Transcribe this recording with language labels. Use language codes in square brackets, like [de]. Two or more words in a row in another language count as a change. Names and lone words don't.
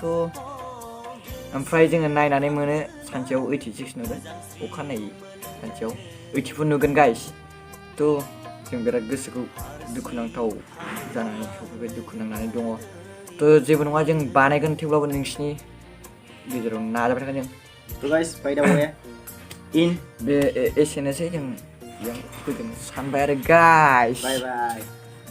[brx] ओमफ्राय जोङो नायनानै मोनो सानसेयाव 86 नुगोन, अखानायै सानसेयाव 84 नुगोन गाइस। तो जों बिराद गोसोखौ दुखुनांथाव जानानै सफैबाय, दुखु नांनानै दङ। तो जेबो नङा, जों बानायगोन। थेवब्लाबो नोंसिनि गेजेराव नाजाबाय थागोन जों। [en] to guys by the way in [brx] बे एसेनोसै। जों बेयाव फैगोन सानबाय आरो गाइस। [en] bye bye.